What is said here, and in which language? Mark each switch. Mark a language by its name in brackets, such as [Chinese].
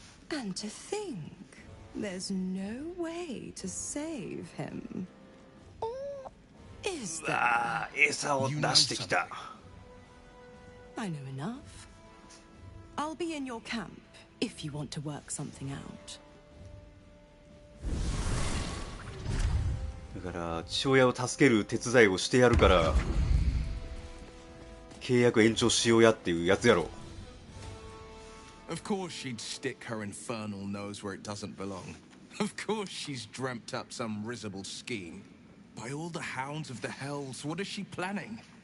[English] And to think, there's no way to save him. Or is う there? [Japanese] わー、餌を出してきた。 [English] I know enough. I'll be in your camp if you want to work something out. [Japanese] だから父親を助ける手伝いをしてやるから契約延長しようやっていうやつやろ。 [English] Of course she'd stick her infernal nose where it doesn't belong. Of course she's dreamt up some risible scheme. By all the hounds of the hells, what is she planning?